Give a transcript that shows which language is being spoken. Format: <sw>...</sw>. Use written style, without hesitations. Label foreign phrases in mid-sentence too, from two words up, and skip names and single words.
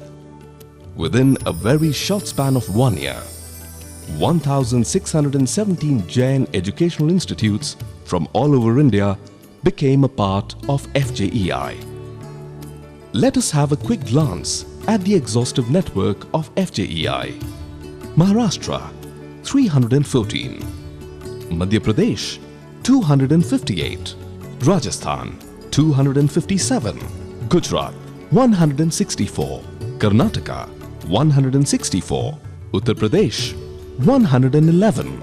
<en>Within a very short span of 1 year, 1,617 Jain educational institutes from all over India became a part of FJEI. Let us have a quick glance at the exhaustive network of FJEI. Maharashtra, 314. Madhya Pradesh, 258. Rajasthan, 257. Gujarat, 164. Karnataka, 164. Uttar Pradesh, 111.</en>